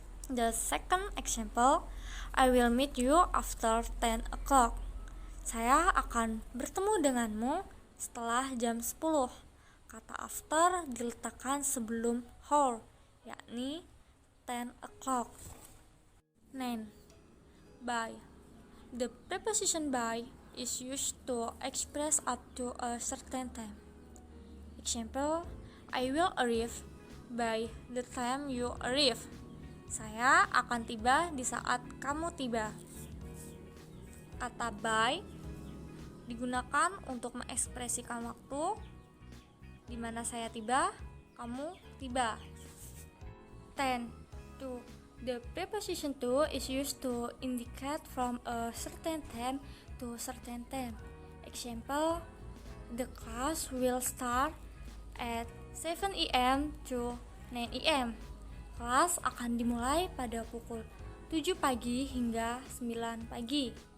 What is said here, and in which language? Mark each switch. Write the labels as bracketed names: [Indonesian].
[English] The second example, I will meet you after 10 o'clock. [Indonesian] Saya akan bertemu denganmu setelah jam 10. Kata after diletakkan sebelum how, yakni 10 o'clock. 9. By. [English] The preposition by is used to express up to a certain time. Example, I will arrive by the time you arrive. [Indonesian] Saya akan tiba di saat kamu tiba. Kata by digunakan untuk mengekspresikan waktu di mana saya tiba, kamu tiba. 10. To. [English] The preposition to is used to indicate from a certain time to certain time. Example, the class will start at 7 a.m. to 9 a.m. [Indonesian] Kelas akan dimulai pada pukul 7 pagi hingga 9 pagi.